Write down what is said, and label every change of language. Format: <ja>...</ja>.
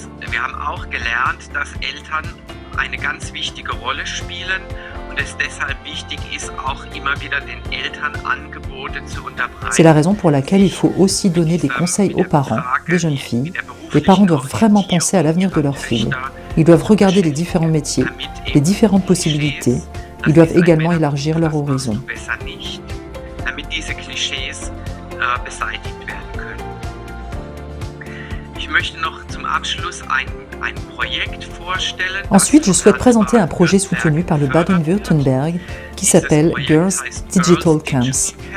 <de>Wir haben auch gelernt, dass Eltern eine ganz wichtige Rolle spielen und es deshalb wichtig ist, auch immer wieder den Eltern Angebote zu unterbreiten.</de> <fr>C'est la raison pour laquelle il faut aussi donner des conseils aux parents, des jeunes filles. Les parents doivent vraiment penser à l'avenir de leurs filles. Ils doivent regarder les différents métiers, les différentes possibilités. Ils doivent également élargir leur horizon.</fr> <de>Damit diese Klischees beseitigt werden können. Ich möchte noch zum Abschluss ein Projekt vorstellen.</de> <fr>Ensuite, je souhaite présenter un projet soutenu par le Baden-Württemberg qui s'appelle Girls Digital Camps.</fr>